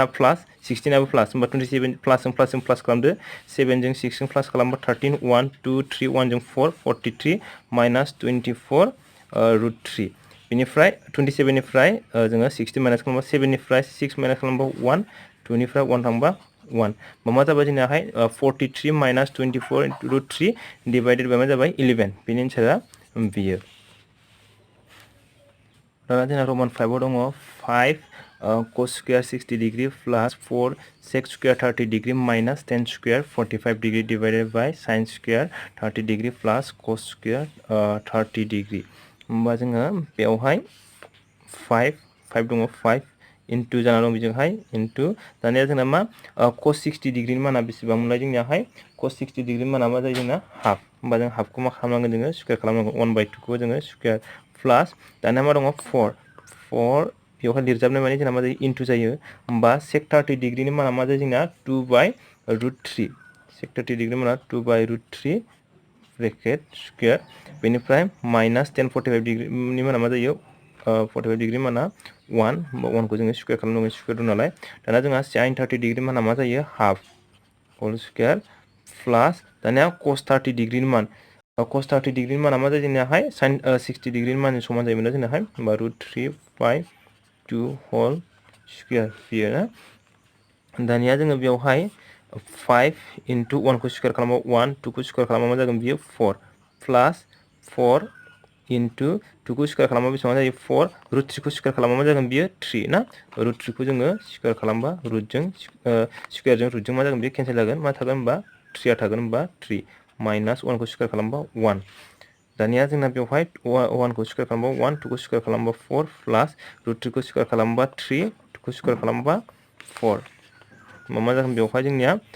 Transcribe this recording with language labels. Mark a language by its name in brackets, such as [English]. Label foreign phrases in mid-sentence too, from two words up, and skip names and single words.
[Bodo] प्लास 16 आबो प्लास होमबा 27 प्लास खालामदो 7 जों 6 जों प्लास खालामबा 13 1 2 3 1 जों 4 43 [English] minus 24 root 3 [Bodo] बेनिफ्राय 27 निफ्राय जोङो 60 माइनास खालामबा 7 निफ्राय 6 माइनास खालामबा 1 2 निफ्राय 1 थांबा 1 मा जाबाय जोंनाहाय 43 [English] minus 24 root 3 divided by [Bodo] मा जाबाय 11 बेनि एन्सारा बियो दाना जोंना रोमान 5 आव दङ 5 [English] cos square 60 degree plus 4 sec square 30 degree minus 10 square 45 degree divided by sin square 30 degree plus cos square 30 degree [Bodo] होमबा जोङो बेवहाय 5 दङ 5 into जाना दं बेजोंहाय into दानिया जोंना मा [English] cos 60 degree [Bodo] नि माना बेसेबां मोनलाय जोंनियाहाय [English] cos 60 degree [Bodo] माना मा जायो जोंना हाफ होमबा जों हाफखौ मा खालामनांगोन जोङो स्क्वायर खालामनांगोन 1/2 खौ जोङो [English] square plus [Bodo] दानिया मा दङ 4 बेवहाय लिरजाबनाय माने जोंना मा जायो इनटु जायो होमबा [English] sec 30 degree [Bodo] नि माना मा जायो जोंना [English] 2/√3 sec 30 degree [Bodo] माना 2/√3 [English] bracket square [Bodo] बेनिफ्राय [English] minus 10 45 degree [Bodo] नि माना मा जायो [English] 45 degree [Bodo] माना 1 होमबा 1 खौ जोङो स्क्वायर खालामनांगोन स्क्वायर दं नालाय दाना जोंहा [English] sin 30 degree [Bodo] माना मा जायो [English] half whole square plus [Bodo] दानिया [English] cos 30 degree [Bodo] नि मान [English] cos 30 degree [Bodo] नि माना मा जायो जोंनियाहाय [English] sin 60 degree [Bodo] नि मानजों समान जायोमोन जोंनाहाय होमबा √3/2 [English] whole square [Bodo] बियो ना दानिया जोङो बेवहाय 5 into 1 को स्क्वायर खालामबा 1 2 को स्क्वायर खालामबा मा जागोन बियो 4 प्लास 4 into 2 को स्क्वायर खालामबा बेसेबां जायो 4 √3 को स्क्वायर खालामबा मा जागोन बियो 3 ना √3 को जोङो स्क्वायर खालामबा रुटजों स्क्वायरजों रुटजों मा जागोन बियो केन्सेल जागोन मा थागोन होनबा 3 आ थागोन होनबा 3 माइनास 1 को स्क्वायर खालामबा 1 दानिया जोंना बेवहाय 1 को स्क्वायर खालामबा 1 2 को स्क्वायर खालामबा 4 प्लास √3 को स्क्वायर खालामबा 3 2 को स्क्वायर खालामबा 4 मा जागोन बेवहाय जोंनिया